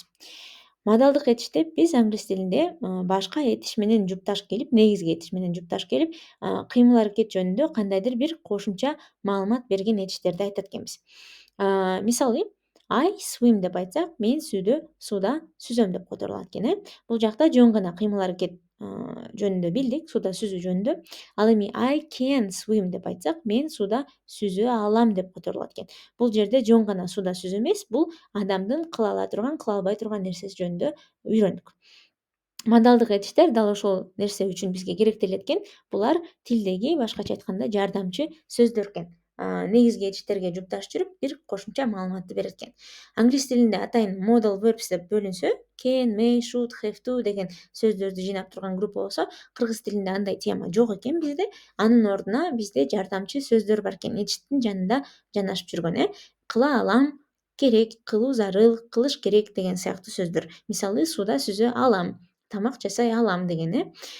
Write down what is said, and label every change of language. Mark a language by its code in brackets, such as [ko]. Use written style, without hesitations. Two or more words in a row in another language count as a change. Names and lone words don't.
[ky] Модалдык этиште биз англис тилинде башка этиш менен жупташ келип, негизги этиш менен жупташ келип, кыймыл-аракет жөнүндө кандайдыр бир кошумча маалымат берген этиштерди айтат экенбиз. Мисалы, [en] I swim [ky] деп айтсак, мен сууда сүзөм деп которулат экен. Бул жакта жөн гана кыймыл-аракет жөнүндө билдик, сууда сүзүү жөнүндө. Ал эми [en] I can swim [ky] деп айтсак, мен сууда сүзө алам деп которулат экен. Бул жерде жөн гана сууда сүзүү эмес, бул адамдын кыла ала турган, кыла албай турган нерсеси жөнүндө үйрөндүк. Модалдык этиштер дал ошол нерсе үчүн бизге керектелет экен. Булар тилдеги, башкача айтканда, жардамчы сөздөр экен. Негизги этиштерге жупташ жүрүп, бир кошумча маалыматты берет экен. Англис тилинде атайын [en] modal verbs [ky] деп бөлүнсө, [en] can, may, should, have to [ky] деген сөздөрдү жыйнап турган группа болсо, кыргыз тилинде андай тема жок экен бизде. Анын ордуна бизде жардамчы сөздөр бар экен. Этиштин жанында жанашып жүргөн, кыла алам, керек, кылуу зарыл, кылыш керек деген сыяктуу сөздөр. Мисалы, сууда сүзө алам, тамак жасай алам деген.